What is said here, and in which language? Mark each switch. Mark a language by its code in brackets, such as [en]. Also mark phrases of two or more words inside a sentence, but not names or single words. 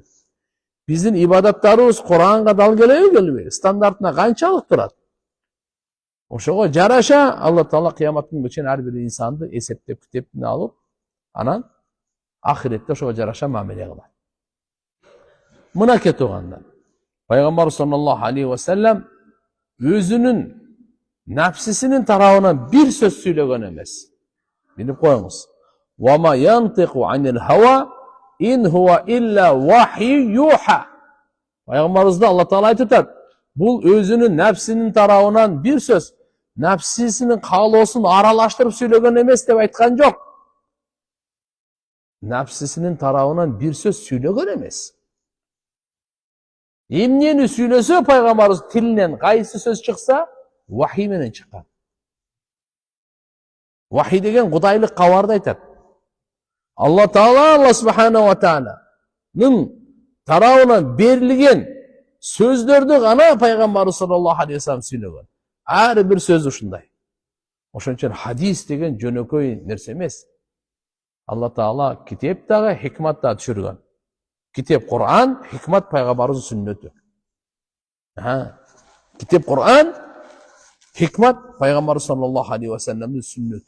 [ky] Биздин ибадаттарыбыз Куранга дал келеби, келбеби? Стандартына канчалык турат? Ошого жараша Алла Таала кыяматтын күнү чейин ар бир инсанды эсептеп китептин алып, анан ахиретте ошого жараша мамиле кылат. Мына кетугандар. Пайгамбар [ar] صلى الله عليه وسلم [ky] өзүнүн нафсисинин тарабынан бир сөз сүйлөгөн эмес. Билип коюңуз. [ar] وما ينطق عن الهوى إن هو إلا وحي يوحى. [ky] Пайгамбарыбызды Алла Таала айтат. Бул өзүнүн нафсинин тарабынан бир сөз, нафсисинин каалоосун аралаштырып сүйлөгөн эмес деп айткан жок. Нафсисинин тарабынан бир сөз сүйлөгөн эмес. Эмнени сүйлөсө пайгамбарыбыз тилинен кайсы сөз чыкса, вахи менен чыккан. Вахи деген кудайлык кабарды айтат. Алла Таала, Алла [ar] سبحانه وتعالى [ky] тарабынан берилген сөздөрдү гана пайгамбар [ar] صلى الله عليه وسلم [ky] сүйлөгөн. Ар бир сөз ушундай. Ошон үчүн хадис деген жөнөкөй нерсе эмес. Алла Таала китеп дагы, хикмат да түшүргөн. Китеп Куран, хикмат пайгамбарыбыздын сүннөтү. Китеп Куран, хикмат пайгамбар [ar] صلى الله عليه وسلم [ky] сүннөтү.